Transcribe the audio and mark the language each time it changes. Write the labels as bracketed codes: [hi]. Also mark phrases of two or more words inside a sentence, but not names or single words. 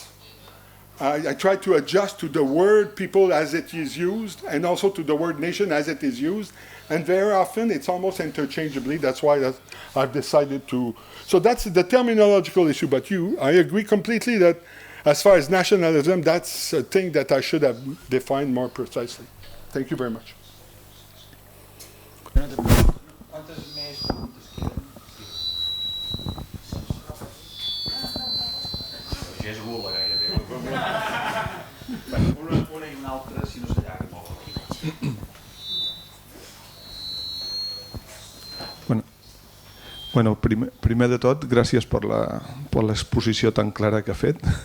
[en] I try to adjust to the word people as it is used and also to the word nation as it is used, and very often it's almost interchangeably. That's why I've decided to. So that's the terminological issue, but I agree completely that as far as nationalism, that's a thing that I should have defined more precisely. Thank you very much. [ca] Ja és gula gairebé. Una i una altra, si no s'allarga molt. Bueno, primer de tot, gràcies per l'exposició tan clara que ha fet.